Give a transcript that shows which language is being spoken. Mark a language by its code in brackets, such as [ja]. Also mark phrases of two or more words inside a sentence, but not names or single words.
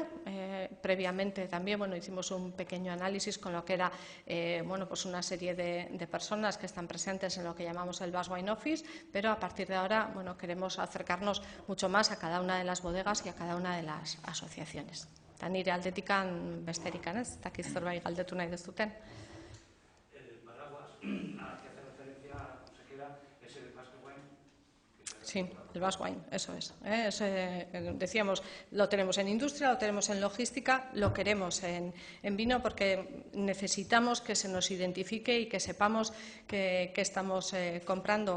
[es] Previamente también hicimos un pequeño análisis con lo que era una serie de personas que están presentes en lo que llamamos el Basque Wine Office, pero a partir de ahora queremos acercarnos mucho más a cada una de las bodegas y a cada una de las asociaciones. [eu] Eta nire aldetikan besterikan ez, eta zerbait galdetu nahi duzuten. [es] El paraguas al que hace referencia la consejera es el Basque Wine. Sí, el Basque Wine, eso es. Decíamos, lo tenemos en industria, lo tenemos en logística, lo queremos en vino porque necesitamos que se nos identifique y que sepamos que estamos comprando.